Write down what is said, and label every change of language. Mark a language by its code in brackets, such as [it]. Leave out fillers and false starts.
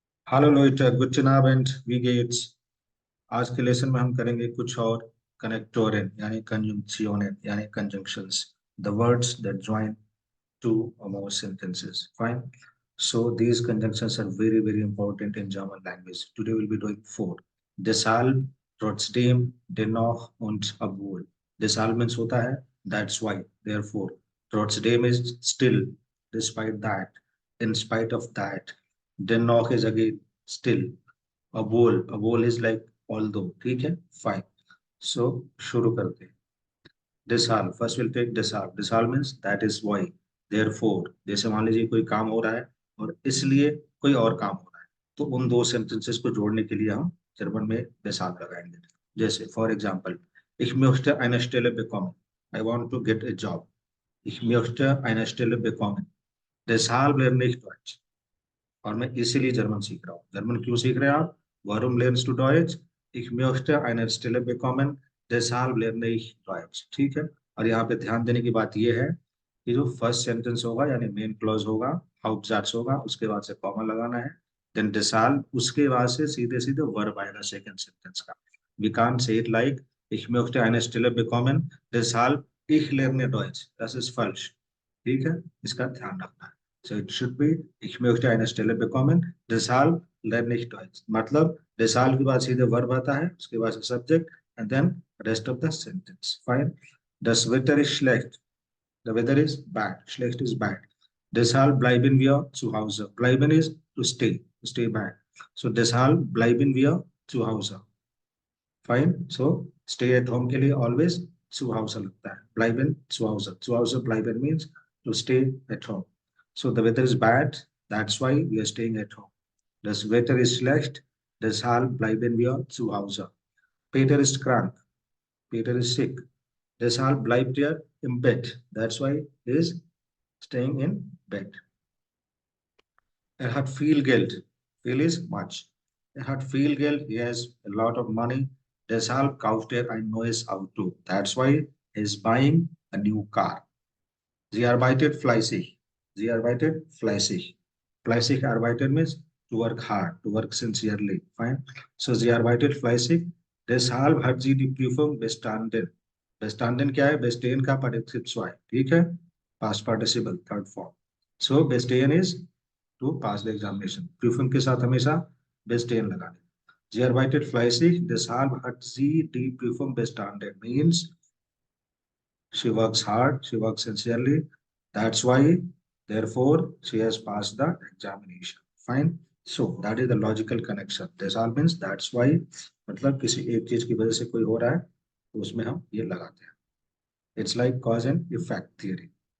[hi] Hello loiter good and we gets. आज के lesson में हम करेंगे कुछ और कनेक्टोरेन यानी कंजंक्शनेन यानी conjunctions, [en] The words that join two or more sentences. Fine. So these conjunctions are very important in German language. Today we'll be doing four. [de] Deshalb, trotzdem, dennoch und obwohl. [en] Deshalb means होता है that's why, therefore. Trotzdem is still, despite that, in spite of that. Dennoch is again still. Obwohl is like although. [hi] ठीक है? Fine. So शुरू करते हैं. [en] Deshalb, first we'll take deshalb. Deshalb means that is why, therefore. [hi] जैसे मान लीजिए कोई काम हो रहा है और इसलिए कोई और काम हो रहा है, तो उन दो सेंटेंसेस को जोड़ने के लिए हम जर्मन में deshalb लगाएंगे. [de] जैसे फॉर एग्जाम्पल, ich möchte eine Stelle bekommen. [en] I want to get a job. [de] Ich möchte eine Stelle bekommen. Deshalb lerne ich Deutsch. [hi] और मैं इसीलिए जर्मन सीख रहा हूँ. जर्मन क्यों सीख रहे हैं आप? [de] Warum lernst du Deutsch? Ich möchte eine Stelle bekommen. Deshalb lerne ich Deutsch. [hi] ठीक है. और यहाँ पे ध्यान देने की बात यह है कि जो फर्स्ट सेंटेंस होगा यानी मेन क्लॉज होगा, हाउपजाट्स होगा, उसके बाद से कॉमा लगाना है. देन deshalb, उसके बाद से सीधे सीधे वर्ब आएगा सेकंड सेंटेंस का. [en] We can't say it like [de] ich möchte eine Stelle bekommen. Deshalb ich lerne Deutsch. Das ist falsch. [hi] ठीक है. इसका ध्यान रखना है. [en] So it should be [de] ich möchte eine Stelle bekommen, deshalb lerne ich Deutsch. [hi] मतलब deshalb के बाद सीधे verb आता है, उसके बाद से [en] subject and then rest of the sentence. Fine. [de] Das Wetter ist schlecht. [en] The weather is bad. [de] Schlecht is bad. Deshalb bleiben wir zu Hause. [en] Bleiben is to stay back. [de] So deshalb bleiben wir zu Hause. Fine. [hi] So stay at home के लिए always zu Hause लगता है. [de] Bleiben zu Hause. [en] Zu Hause bleiben means to stay at home. So the weather is bad. That's why we are staying at home. [de] Das Wetter ist schlecht. Deshalb bleiben wir zu Hause. Peter ist krank. [en] Peter is sick. [de] Deshalb bleibt er im Bett. [en] That's why he is staying in bed. [de] Er hat viel Geld. Viel is much. Er hat viel Geld. [en] He has a lot of money. [de] Deshalb kauft er ein neues Auto. [en] That's why he is buying a new car. [de] Sie arbeitet fleißig. Sie arbeitet fleißig. [en] Fleißig arbeitet means to work hard, to work sincerely. Fine. [de] So sie arbeitet fleißig. Deshalb hat sie die Prüfung bestanden. [hi] Bestanden क्या है? Bestehen का Partizip zwei. ठीक है? [en] Past participle, third form. So bestehen is to pass the examination. [hi] Prüfung के साथ हमेशा bestehen लगाने. [de] Sie arbeitet fleißig. Deshalb hat sie die Prüfung bestanden. [en] Means she works hard, she works sincerely. That's why, therefore, she has passed the examination. Fine. So that is the logical connection. This all means that's why. [hi] मतलब किसी एक चीज की वजह से कोई हो रहा है तो उसमें हम ये लगाते हैं. [en] It's like cause and effect theory.